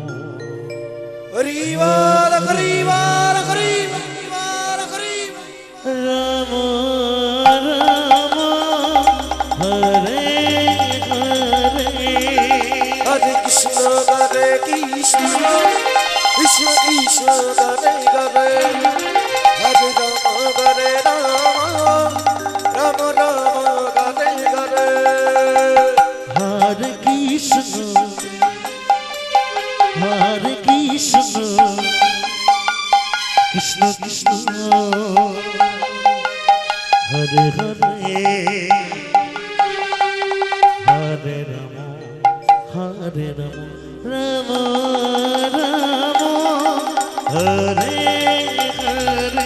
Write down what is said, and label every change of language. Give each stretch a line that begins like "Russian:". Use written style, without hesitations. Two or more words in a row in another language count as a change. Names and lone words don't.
Bangla: হরিবল হরিবল হরিবল হরিবল
Sanskrit: রাম রাম হরে হরে হরে কৃষ্ণ হরে কৃষ্ণ কৃষ্ণ কৃষ্ণ হরে হরে হরে রাম হরে রাম রাম রাম হরে হরে হরে কৃষ্ণ কৃষ্ণ কৃষ্ণ হরে হরে হরে রাম রাম রাম হরে হরে